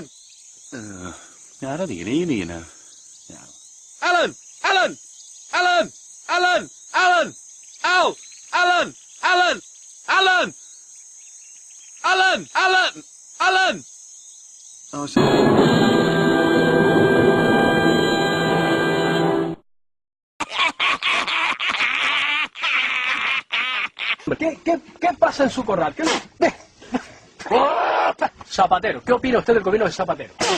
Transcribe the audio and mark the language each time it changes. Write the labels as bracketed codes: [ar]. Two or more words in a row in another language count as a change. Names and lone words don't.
[nl] Ja, dat is niet, nou. Ja. Alan! Alan! Alan! Alan! Alan! Ow! Alan! Alan! Alan! Alan! Alan! Alan! [en] Oh, sorry. [es] ¿Qué pasa en su corral? Ve. Zapatero, ¿qué opina usted del gobierno de Zapatero?